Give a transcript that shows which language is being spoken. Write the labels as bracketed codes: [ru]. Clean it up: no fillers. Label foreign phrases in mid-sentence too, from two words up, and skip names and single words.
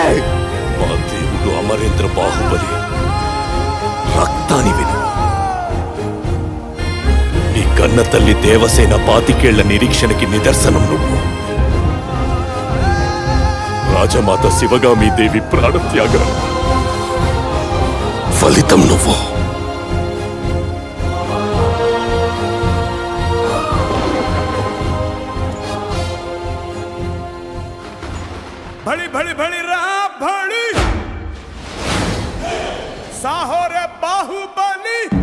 [te] మా దేవుడు అమరేంద్ర బాహుబలి రక్తాని విను. నీ కన్న తల్లి దేవసేన 25 ఏళ్ల నిరీక్షణకి నిదర్శనం నువ్వు. రాజమాత శివగామి దేవి ప్రాణత్యాగం ఫలితం నువ్వు. [hi] भड़ी भड़ी भड़ी रहा भड़ी साहो रे बाहुबली